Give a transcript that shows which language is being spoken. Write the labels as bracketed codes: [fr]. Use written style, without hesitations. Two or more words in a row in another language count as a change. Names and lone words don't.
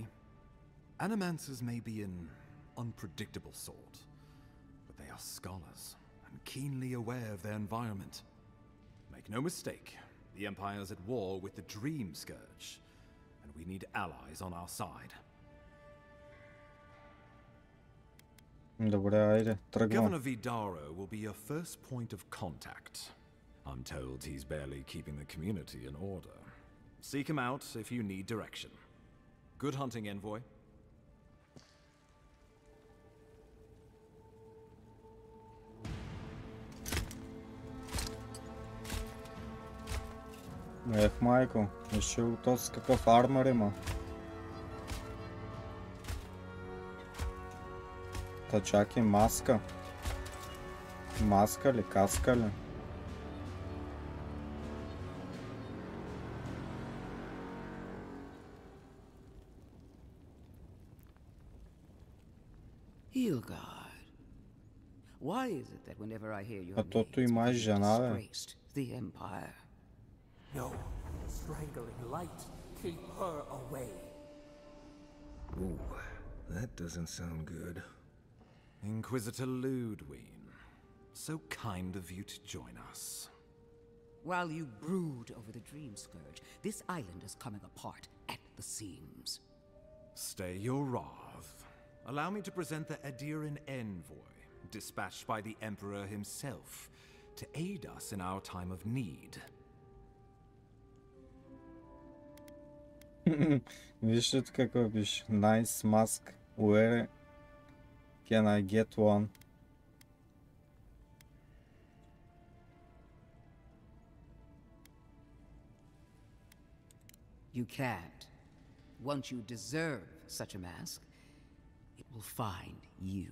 [en] Animancers may be an unpredictable sort, but they are scholars and keenly aware of their environment. Make no mistake, the Empire's at war with the Dream Scourge, and we need allies on our side. [bg] Добре, айде, тръгвам. [en] Governor Vidaro will be your first point of contact. I'm told he's barely keeping the community in order. Seek him out if you need direction. Good hunting, envoy. [bg] Ех, майко, виж то с какъв армор има. Та чакай, маска. Маска ли, каска ли? [en] Hilgard, why is it that whenever I hear your [bg] А то [en] name, [bg] има жена, бе. [en] disgraced the Empire? No. Strangling light. Keep her away. Ooh, that doesn't sound good. Inquisitor Ludwig, so kind of you to join us. While you brood over the Dream Scourge, this island is coming apart at the seams. Stay your wrath. Allow me to present the Adiran envoy, dispatched by the Emperor himself, to aid us in our time of need. [bg] Вижте какво пише. [en] Nice mask. Where can I get one? You can't. Once you deserve such a mask, it will find you.